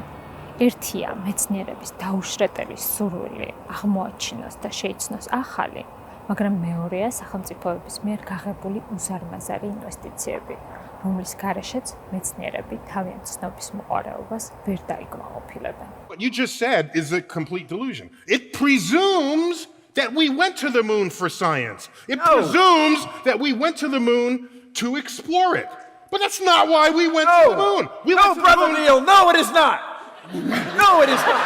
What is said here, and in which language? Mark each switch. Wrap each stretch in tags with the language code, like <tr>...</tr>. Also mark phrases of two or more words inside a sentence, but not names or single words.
<ka>ერთია მეცნიერების დაუშრეტელი სურვილი აღმოაჩინოს და შეიცნოს ახალი, მაგრამ მეორეა სახელმწიფოების მიერ გაღებული უზარმაზარი ინვესტიციები, რომლის გარეშეც მეცნიერები თავიანთ ცნობის მოყვარეობას ვერ დაიკმაყოფილებენ.</ka> <en>What you just said is a complete delusion. It presumes that we went to the moon for science. It presumes that we went to the moon to explore it. But that's not why we went to the moon. Brother Neil, no, it is not. No, it is not.</en>